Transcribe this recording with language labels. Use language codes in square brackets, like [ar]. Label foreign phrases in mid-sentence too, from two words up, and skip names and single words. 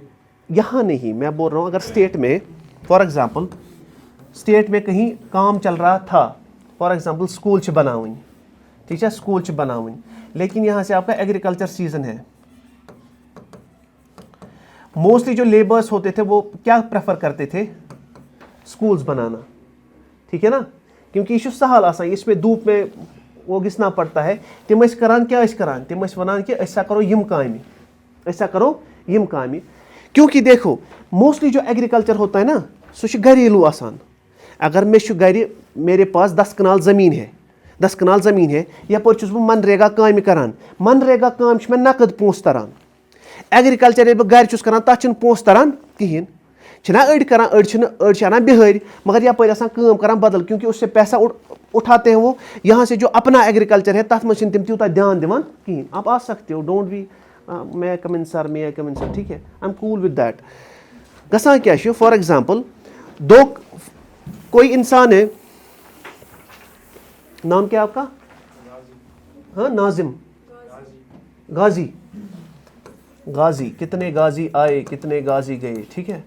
[hi] यहाँ नहीं, मैं बोल रहा हूँ अगर स्टेट में, [en] for example [hi] स्टेट में कहीं काम चल रहा था, [en] for example [hi] स्कूल बनावन, ठीक है, स्कूल बनावन, लेकिन यहाँ से आपका [en] agriculture season [hi] है। मोस्टली जो लेबर्स होते थे वो क्या प्रेफर करते थे, स्कूल्स बनाना, ठीक है ना, क्योंकि [ks] ये सहल आसान, [hi] इसमें धूप में वो घिसना पड़ता है। [ks] तिम करान तिम वन [hi] कि ऐसा करो यम कामि, क्योंकि देखो मोस्टली जो एग्रीकल्चर होता है ना, [ks] सो घरेलू आसान। [hi] अगर मेरे पास 10 कनाल ज़मीन है, [ks] यपर मनरेगा काम करान, [hi] मनरेगा काम में [ks] नकद पोंस तरन। एग्रीकल्चर बह घर करान, तथ पोंस तरन कहें, अड़ करान बिहार, मगर यपर काम करान बदल, क्योंकि उससे पैसा उठाते हैं वो। [hi] यहाँ से जो अपना एग्रीकल्चर है [ks] तथ मज तिम त्यूता ध्यान दिवान कहें। [hi] आप आ सकते हो, [en] don't be may I come in sir, [hi] ठीक है, [en] I am cool with that. [ks] गसान क्या, [en] for example [hi] कोई इंसान है, नाम क्या आपका? हाँ, नाजिम, गाजी, कितने गाजी आए, कितने गाजी गए, ठीक है।